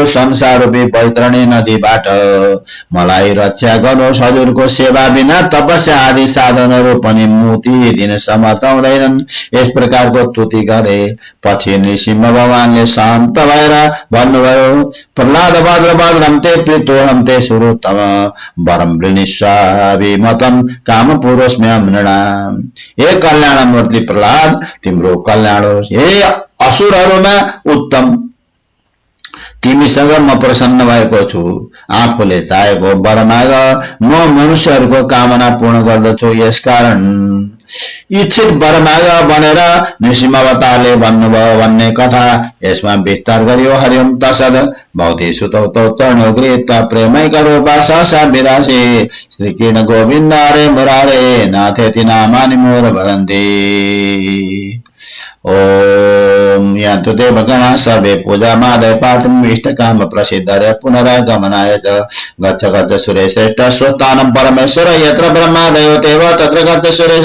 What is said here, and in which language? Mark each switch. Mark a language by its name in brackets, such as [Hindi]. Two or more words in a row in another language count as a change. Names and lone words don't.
[Nepali] संसार रूपी वैतरणी नदीबाट मलाई रक्षा गर्नुहोस्। हजुरको सेवा बिना तपस्या आदि साधनहरू पनि मुक्ति दिन समर्थ हुँदैनन्। यस प्रकारको स्तुति गरे पछि नृसिंह भगवानले शान्त भएर भन्नुभयो, प्रहलाद [Sanskrit] वज्रवज्रम ते प्रीतोहम ते सुरुतम वरम वृणीष्वाभिमतं काम पुरुषम्यं नृणाम। [Nepali] हे कल्याणमूर्ति प्रहलाद, तिम्रो कल्याण होस्। हे असुरहरूमा उत्तम, तिमीसँग म प्रसन्न भएको छु। आफूले चाहेको वर माग, म मनुष्यहरूको कामना पूर्ण गर्दछु। यसकारण इच्छित वर माग भनेर नृसिंहावतारले भन्नुभयो भन्ने कथा यसमा विस्तार गरियो। [Sanskrit] हरिओम तत्सत्। भौति सुतौ तौ तरणोगृहीत प्रेमै करो पासा विरासे श्री कृष्ण गोविन्द हरे मुरारे नाथेति नामानि मोर वदन्ति। ओम यन्तु देवगणाः सर्वे पूजामादाय पार्थम् इष्टकाम प्रसिद्धाय पुनरागमनाय च गच्छ गच्छ सुरेश्रेष्ठ स्वस्तानं परमेश्वर यत्र ब्रह्मादयो देव तत्र गच्छ सुरेश्वर।